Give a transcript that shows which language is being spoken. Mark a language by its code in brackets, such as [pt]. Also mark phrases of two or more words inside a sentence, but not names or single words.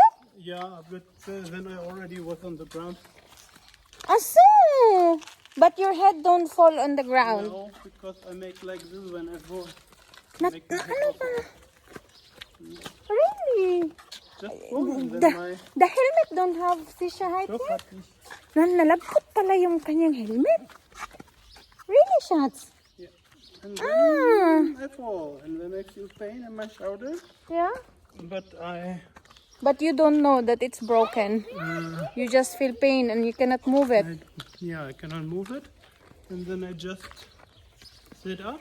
[en] Yeah, but then I already was on the ground. I see. But your head don't fall on the ground. No, because I make like this when I fall. Not, Make my head ano up. ba? Really? just full. And The, then my the helmet don't have sicherheit Doch, here. [de] hat nicht. [tl] Nalabot pala yung kanyang helmet. [en] Really, Schatz? Yeah. And then I fall, and then I feel pain in my shoulder. Yeah? But But you don't know that it's broken. You just feel pain and you cannot move it. I cannot move it. And then I just sit up